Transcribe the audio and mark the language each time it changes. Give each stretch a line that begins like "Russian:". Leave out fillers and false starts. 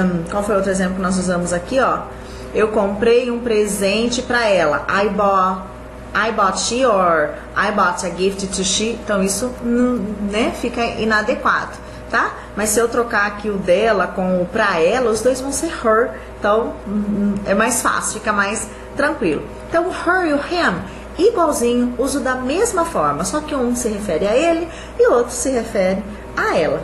Portuguese: Qual foi outro exemplo que nós usamos aqui, ó? Eu comprei um presente pra ela.
English: I bought she or I bought a gift to she.
Portuguese: Então isso, né, fica inadequado, tá? Mas se eu trocar aqui o dela com o pra ela, os dois vão ser her. Então é mais fácil, fica mais tranquilo. Então o her e o him, igualzinho, uso da mesma forma. Só que um se refere a ele e o outro se refere a ela.